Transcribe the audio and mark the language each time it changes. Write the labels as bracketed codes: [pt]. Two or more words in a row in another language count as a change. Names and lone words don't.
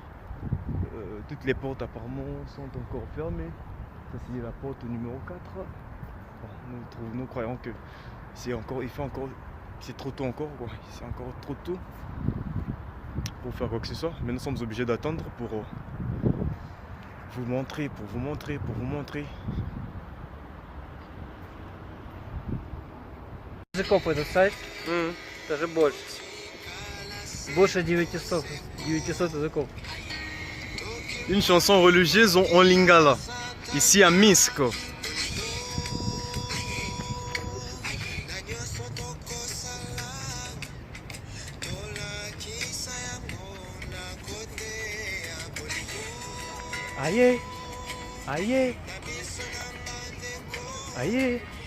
[fr] Toutes les portes apparemment sont encore fermées. Ça c'est la porte numéro 4. Bon, nous croyons que c'est trop tôt encore, quoi. C'est encore trop tôt pour faire quoi que ce soit. Mais nous sommes obligés d'attendre pour vous montrer. [ru] Языков этот сайт, даже больше. Больше 900 языков. [fr] Une chanson religieuse en lingala, ici à Minsk. Aïe, aïe, aïe.